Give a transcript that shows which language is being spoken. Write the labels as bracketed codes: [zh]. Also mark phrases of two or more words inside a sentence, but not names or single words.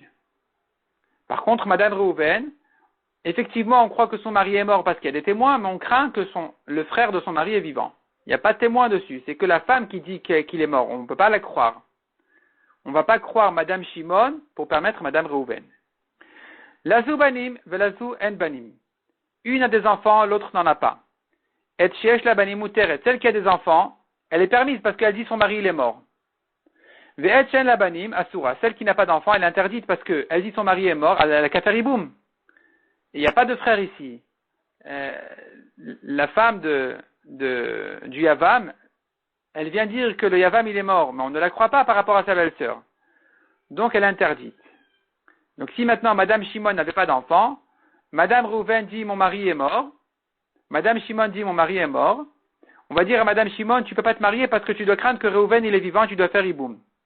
[fr] Par contre, Madame Reuven, effectivement, on croit que son mari est mort parce qu'il y a des témoins, mais on craint que le frère de son mari est vivant. Il n'y a pas de témoin dessus. C'est que la femme qui dit qu'il est mort. On ne peut pas la croire. On ne va pas croire Madame Shimon pour permettre Madame Reuven. [he] לזו בנים ולזו אין בנים. [fr] Une a des enfants, l'autre n'en a pas. [he] את שיש לה בנים מותרת. [fr] Celle qui a des enfants, elle est permise parce qu'elle dit son mari il est mort. [he] ואת שאין לה בנים אסורה. [fr] Celle qui n'a pas d'enfant, elle est interdite parce qu'elle dit son mari est mort, elle a la kaferiboum. Il n'y a pas de frère ici. La femme du Yavam, elle vient dire que le Yavam il est mort, mais on ne la croit pas par rapport à sa belle-sœur. Donc elle est interdite. Donc si maintenant Madame Shimon n'avait pas d'enfant, Madame Reuven dit mon mari est mort, Madame Shimon dit mon mari est mort, on va dire à Madame Shimon tu ne peux pas te marier parce que tu dois craindre que Reuven il est vivant, tu dois faire hiboum.